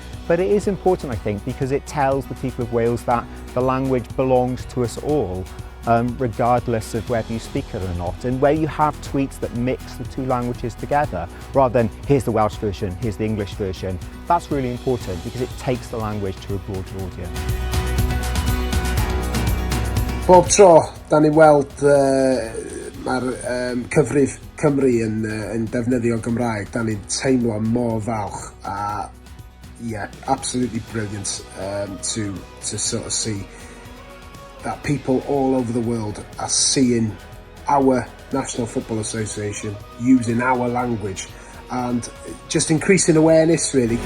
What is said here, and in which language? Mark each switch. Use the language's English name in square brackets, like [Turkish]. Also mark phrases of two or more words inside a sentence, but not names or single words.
[English] But it is important, I think, because it tells the people of Wales that the language belongs to us all, regardless of whether you speak it or not. And where you have tweets that mix the two languages together, rather than here's the Welsh version, here's the English version, that's really important because it takes the language to a broader audience. [Welsh] Bob tro, da ni'n weld mae'r cyfrif Cymru yn defnyddio Gymraeg, da ni'n teimlo mor falch. [English] Yeah, absolutely brilliant to sort of see that people all over the world are seeing our National Football Association using our language and just increasing awareness really.